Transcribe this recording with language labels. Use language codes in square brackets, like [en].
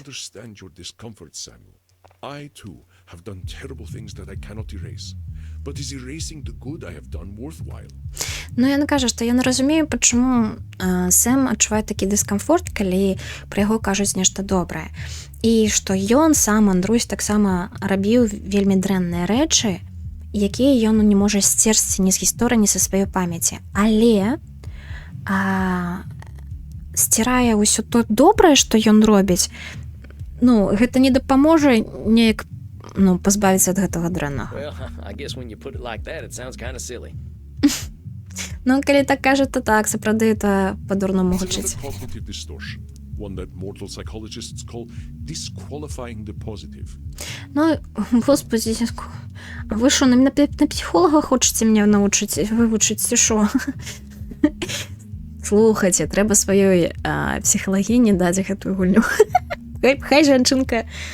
[en] understand your discomfort, Samuel. I, too, have done terrible things that I cannot erase. But is erasing the good I have done worthwhile? [be] Ну, ён кажа, што я не разумею, чаму Сэм адчувае такі дыскамфорт, калі пра яго кажуць нешта добрае. І што ён сам, Андрусь, таксама рабіў вельмі дрэнныя рэчы, якія ён не можа сцерці ні з гісторыі, ні са сваёй памяці. Але сцірае ўсё то добрае, што ён робіць, гэта не дапаможа неяк пазбавіцца ад гэтага дрэннага. [en] Well, I guess when you put it like that, it sounds kind of silly. [be] Ну, калі так кажа, то так, сапраўды, [ru] это [be] па-дурному [en] It's [be] гучыць. [en] another cognitive distortion, one that mortal psychologists call disqualifying the positive. [be] Ну, [ru] господи, вы що, на психолога [be] хочаце мяне вывучыць, ці що? Слухайце, трэба сваёй псіхалагіні даць гэтую гульню. Хай жанчынка.